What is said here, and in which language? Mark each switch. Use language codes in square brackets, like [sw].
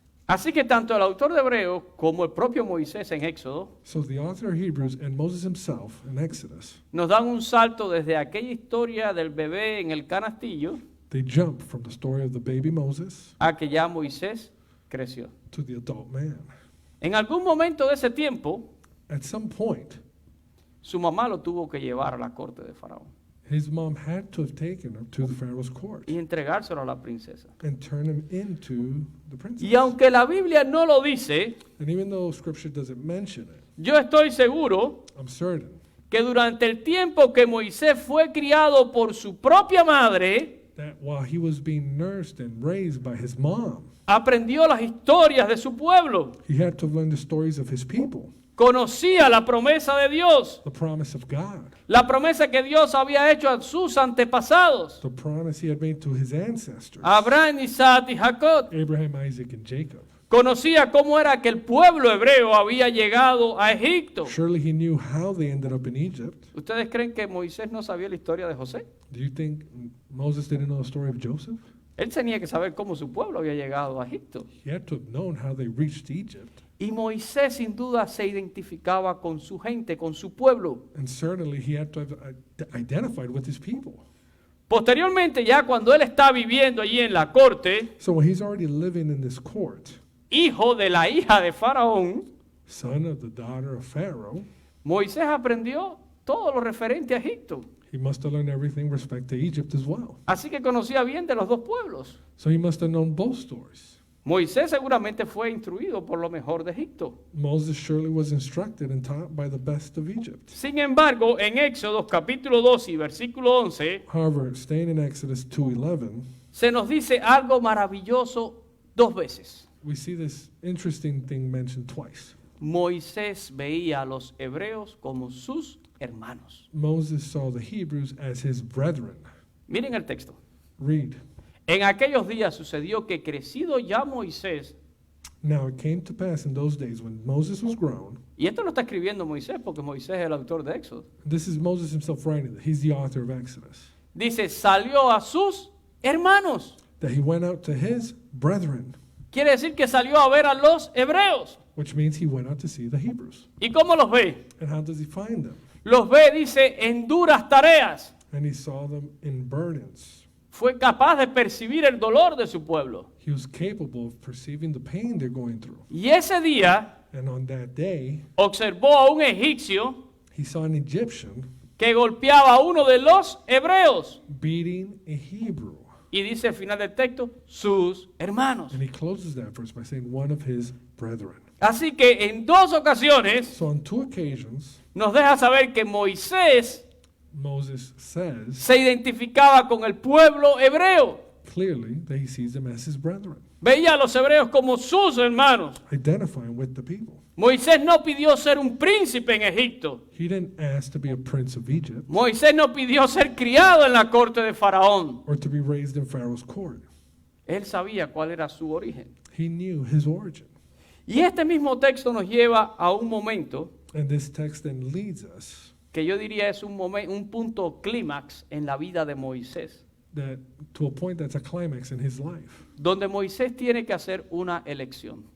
[es] Así que tanto el autor de Hebreos como el propio Moisés en Éxodo [en] So the author of Hebrews and Moses himself in Exodus, [es] nos dan un salto desde aquella historia del bebé en el canastillo [en] they jump from the story of the baby Moses [es] a que ya Moisés creció. [en] to the adult man. [es] En algún momento de ese tiempo, [en] At some point, [es] su mamá lo tuvo que llevar a la corte de Faraón [en] his mom had to have taken him to the Pharaoh's court [es] y entregárselo a la princesa. [en] and turn him into the princess. [es] Y aunque la Biblia no lo dice, [en] And even though Scripture doesn't mention it, [es] yo estoy seguro [en] I'm certain [es] que durante el tiempo que Moisés fue criado por su propia madre, [en] that while he was being nursed and raised by his mom, [es] aprendió las historias de su pueblo, [en] he had to learn the stories of his people, [es] conocía la promesa de Dios, [en] the promise of God, [es] la promesa que Dios había hecho a sus antepasados, [en] the promise he had made to his ancestors, [es] Abraham, Isaac y Jacob. [en] Abraham, Isaac, and Jacob. [es] Conocía cómo era que el pueblo hebreo había llegado a Egipto. [en] Surely he knew how they ended up in Egypt. [es] ¿Ustedes creen que Moisés no sabía la historia de José? [en] Do you think Moses didn't know the story of Joseph? [es] Él tenía que saber cómo su pueblo había llegado a Egipto. [en] He had to have known how they reached Egypt. [es] Y Moisés sin duda se identificaba con su gente, con su pueblo. [en] And certainly he had to have identified with his people. [es] Posteriormente, ya cuando él está viviendo allí en la corte, [en] So when he's already living in this court, [es] hijo de la hija de Faraón, [en] son of the daughter of Pharaoh, [es] Moisés aprendió todo lo referente a Egipto. [en] he must have learned everything with respect to Egypt as well. [es] Así que conocía bien de los dos pueblos. [en] So he must have known both stories. [es] Moisés seguramente fue instruido por lo mejor de Egipto. [en] Moses surely was instructed and taught by the best of Egypt. [es] Sin embargo, en Éxodo capítulo 2 y versículo 11, [en] However, staying in Exodus 2:11, [es] se nos dice algo maravilloso dos veces. [en] we see this interesting thing mentioned twice. [es] Moisés veía a los hebreos como sus hermanos. [en] Moses saw the Hebrews as his brethren. [es] Miren el texto. [en] Read. [es] En aquellos días sucedió que crecido ya Moisés, [en] Now it came to pass in those days when Moses was grown. [es] y esto lo está escribiendo Moisés porque Moisés es el autor de Éxodo, [en] This is Moses himself writing it. He's the author of Exodus. [es] dice, salió a sus hermanos. [en] That he went out to his brethren, [es] Quiere decir que salió a ver a los hebreos. [en] which means he went out to see the Hebrews. [es] ¿Y cómo los ve? [en] And how does he find them? [es] Los ve, dice, en duras tareas. [en] And he saw them in burdens. [es] Fue capaz de percibir el dolor de su pueblo. [en] He was capable of perceiving the pain they're going through. [es] Y ese día [en] And on that day, [es] observó a un egipcio [en] he saw an Egyptian [es] que golpeaba a uno de los hebreos. [en] beating a Hebrew. [es] Y dice al final del texto, sus hermanos. [en] And he closes that verse by saying one of his brethren. [es] Así que en dos ocasiones [en] So on two occasions, [es] nos deja saber que Moisés [en] Moses says [es] se identificaba con el pueblo hebreo. [en] clearly that he sees them as his brethren, [es] Veía a los hebreos como sus hermanos. [en] identifying with the people. [es] Moisés no pidió ser un príncipe en Egipto. [en] He didn't ask to be a prince of Egypt [es] Moisés no pidió ser criado en la corte de Faraón. [en] or to be raised in Pharaoh's court. [es] Él sabía cuál era su origen. [en] He knew his origin. [es] Y este mismo texto nos lleva a un momento [en] And this text then leads us [es] que yo diría es un punto clímax en la vida de Moisés, [en] that to a point that's a climax in his life, [es] donde Moisés tiene que hacer una elección,